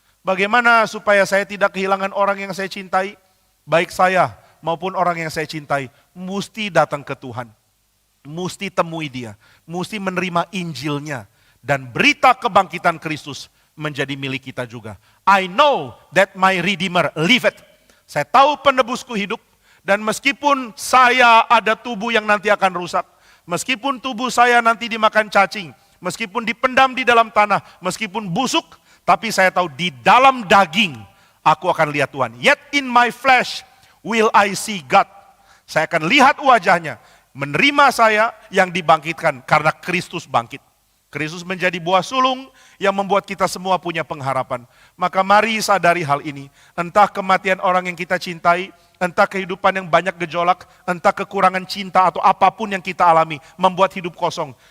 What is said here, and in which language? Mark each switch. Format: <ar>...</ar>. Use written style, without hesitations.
<id>Bagaimana supaya saya tidak kehilangan orang yang saya cintai? Baik saya maupun orang yang saya cintai, mesti datang ke Tuhan. Mesti temui dia, mesti menerima Injilnya. Dan berita kebangkitan Kristus menjadi milik kita juga.</id> <en>I know that my Redeemer liveth.</en> <id>Saya tahu penebusku hidup, dan meskipun saya ada tubuh yang nanti akan rusak, meskipun tubuh saya nanti dimakan cacing, meskipun dipendam di dalam tanah, meskipun busuk, tapi saya tahu di dalam daging aku akan lihat Tuhan.</id> <en>Yet in my flesh will I see God.</en> <id>Saya akan lihat wajahnya, menerima saya yang dibangkitkan karena Kristus bangkit. Kristus menjadi buah sulung yang membuat kita semua punya pengharapan. Maka mari sadari hal ini. Entah kematian orang yang kita cintai, entah kehidupan yang banyak gejolak, entah kekurangan cinta atau apapun yang kita alami, membuat hidup kosong.</id>